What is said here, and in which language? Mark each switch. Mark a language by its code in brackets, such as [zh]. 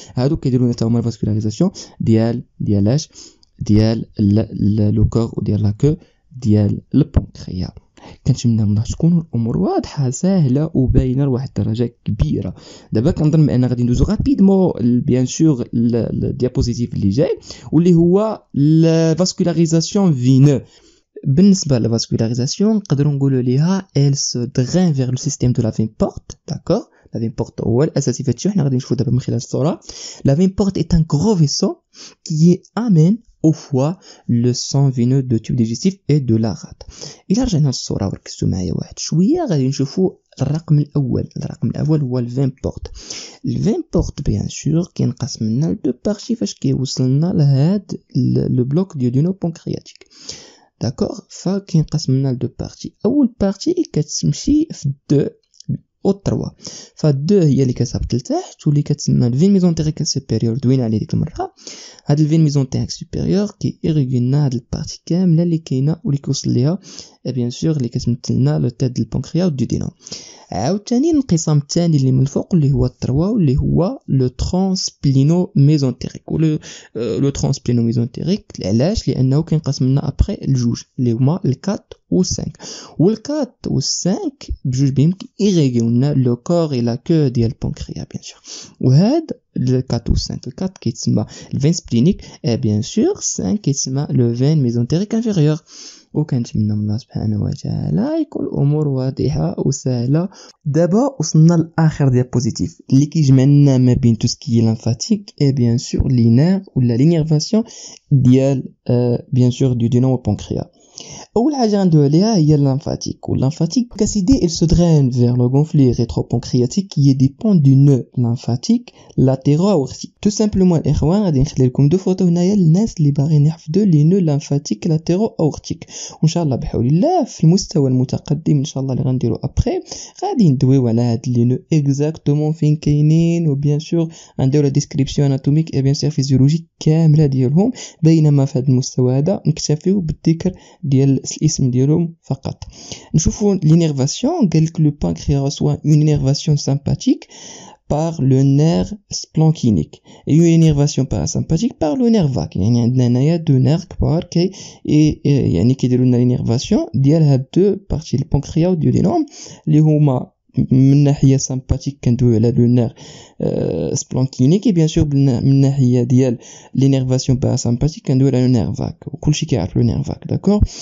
[ar] هادو كيديروا لنا حتى هما الفاسكولاريزاسيون ديالاش ديال لو كور وديال لا كو ديال البونكريا. كنتمنى من تكون الامور واضحه سهله وباينه لواحد الدرجه كبيره. دابا كنظن بان غادي ندوزو غابيدمون بيان سور الديابوزيتيف اللي جاي واللي هو الفاسكولاريزاسيون فينو. بالنسبه للفاسكولاريزاسيون نقدروا نقولوا ليها [fr] elle se draine vers le système de la veine porte. d'accord, la veine porte [ar] هو الاساسي فهادشي حنا غادي نشوفوا دابا من خلال الصوره. [fr] la veine porte est un gros vaisseau qui amène au foie le sang veineux de tube digestif et de la rate. [ar] الى رجعنا للصوره وركزتوا معايا واحد شويه غادي نشوفوا الرقم الاول هو الفين بورت. الفين بورت بيان سور كينقسم لنا لدو بارتي فاش كيوصلنا لهاد لو بلوك ديودينو بونكرياتيك. داكور، فكينقسم لنا لدو بارتي. اول بارتي كتمشي في 2 او 3. ف2 هي اللي كتهبط لتحت واللي كتسمى الفين ميزونتيريك سوبيريور دوينا عليه ديك المره. هاد الفين ميزونتيريك سوبيريور كيريغي لنا هاد البارتي كامله اللي كاينه واللي كيوصل ليها بيان سور اللي كتمثل لنا لو تيت ديال البنكرياس والديودينوم. عاوتاني الانقسام الثاني اللي من الفوق اللي هو التروا واللي هو لو ترانسبلينو ميزونتيريك. لو ترانسبلينو ميزونتيريك علاش؟ لانه كينقسم لنا ابري الجوج اللي هما ال4 و5. وال4 و5 بجوج بهم كيريغيو لنا لو كور اي لا كو ديال البنكرياس بيان سور. وهاد [fr] le 4 ou 5. Le 4 [ar] كيتسمى الفين سبلينيك [fr] bien sûr 5 كيتسمى le veine mésentérique inférieur. [ar] وكنتمنى من الله سبحانه وتعالى يكون الامور واضحه وسهله. دابا وصلنا لاخر ديابوزيتيف اللي كيجمع لنا ما بين تو سكي لانفاتيك اي بيان سور لي نير ولا لينيرفاسيون ديال بيان سور دو دينو بانكريا. اول حاجه غندوي عليها هي الليمفاتيك. والليمفاتيك كاسيدي [fr] il se draine vers le gonflet rétropancréatique qui dépend du nœud lymphatique latéro-aortique. tout simplement [ar] الاخوان غادي نخلي لكم دو فوتو هنايا للناس اللي باغيين يحفظوا لي نو ليمفاتيك لاتيرو-aortique. وان شاء الله بحول الله في المستوى المتقدم ان شاء الله اللي غنديرو ابري غادي ندويو على هاد لي نو اكزاكتومون فين كاينين وبيان سور غنديرو لا ديسكريبسيون اناتوميك اي بيان سور فيزيولوجيك كامله ديالهم. بينما في هذا المستوى هذا نكتفيو بالذكر ديال الاسم ديالهم فقط. [fr] نشوفوا l'innervation [ar] قال لك [fr] le pancréas reçoit une innervation sympathique par le nerf splanchnique et une innervation parasympathique par le nerf vague. [ar] يعني عندنا هنايا دو نير كبار يعني كيديروا لنا l'innervation ديال هاد دو بارتي البنكرياس ديالهم اللي هما من ناحيه سامباتيك كندويو على لو نير سبلانكينيك بيان سور من ناحيه ديال لينيرفاسيون باراسامباتيك كندويو على لو نير فاك وكلشي كيعرف لو نير فاك داكور.